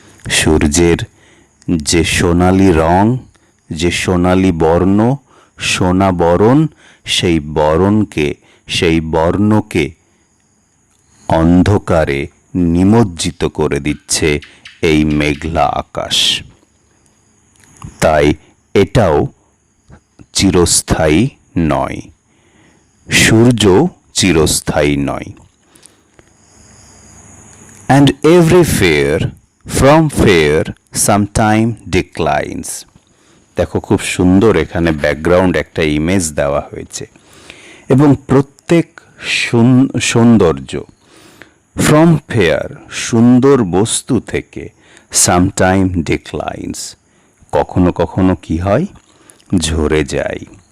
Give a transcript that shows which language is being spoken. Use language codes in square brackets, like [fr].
[bn] সূর্যের যে সোনালি রং, যে সোনালি বর্ণ, সোনা বরণ, সেই বরণকে, সেই বর্ণকে অন্ধকারে নিমজ্জিত করে দিচ্ছে এই মেঘলা আকাশ। তাই এটাও চিরস্থায়ী নয়, সূর্য চিরস্থায়ী নয়। [en] And every fair from fair sometime declines. [bn] দেখো খুব সুন্দর এখানে ব্যাকগ্রাউন্ড একটা ইমেজ দেওয়া হয়েছে, এবং প্রত্যেক সৌন্দর্য, [en] from fair [bn] সুন্দর বস্তু থেকে, [en] sometime declines [bn] কখনো কখনো কি হয়? ঝরে যায়।